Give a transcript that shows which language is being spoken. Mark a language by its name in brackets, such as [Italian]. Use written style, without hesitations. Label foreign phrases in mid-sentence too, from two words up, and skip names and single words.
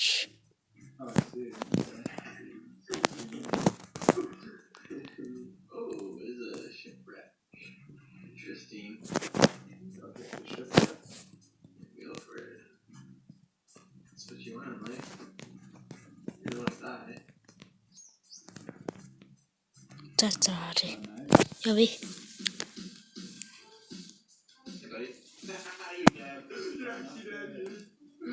[English] Oh, I see. Oh, it's a shipwreck. Interesting. Okay, the shipwreck. Go for it. That's what you want in life. You don't want to die. [Mongolian] За харъя. [English] Nice. [Mongolian] Явъя. [English] Hey, buddy. You dead. You're actually dead, dude.